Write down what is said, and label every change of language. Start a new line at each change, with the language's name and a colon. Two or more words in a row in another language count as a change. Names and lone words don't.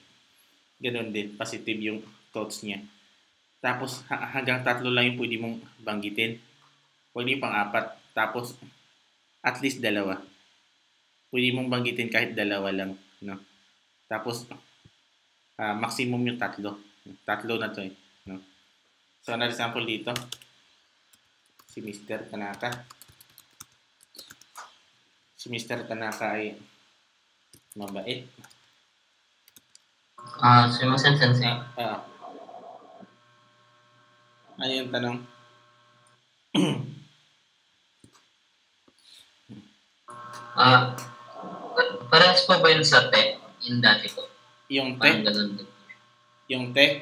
Filipino: Ganon din, positive yung thoughts niya. Tapos, hanggang 3 lang yung pwede mong banggitin. Pwede yung pang-4. Tapos,
English: at least
Filipino: 2. Pwede mong banggitin kahit 2 lang. No? Tapos, maximum yung 3. 3 na to eh. No? So, another example dito. Si Mr. Tanaka. Si Mr. Tanaka ay mabait.
Japanese: すみません先生.
Filipino: Ano yung tanong? Parehas po ba yun sa te? Yung dati ko. Yung te? Yung te?